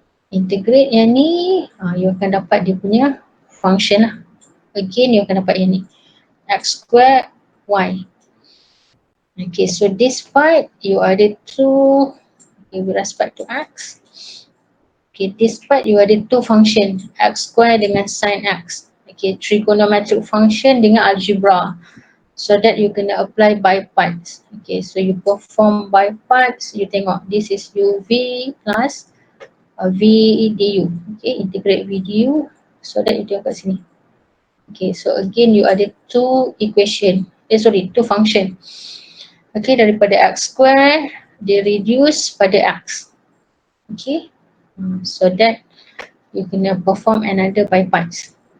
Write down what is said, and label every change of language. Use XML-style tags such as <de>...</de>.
<ms>Integrate yang ni, you akan dapat dia punya function lah. Again, you akan dapat yang ni.</ms> <en>X square y. Okay, so this part, you ada 2 with respect to x. Okay, this part, you ada 2 function. X square dengan sin x. Okay, trigonometric function dengan algebra. So that you kena apply by parts. Okay, so you perform by parts, you tengok this is uv plus v du. Okay, integrate v du so that you tengok kat sini. Okay, so again you ada 2 equation, 2 function.</en> <ms>Okay, daripada x square dia reduce pada x.</ms> <en>Okay, so that you kena perform another by parts.</en>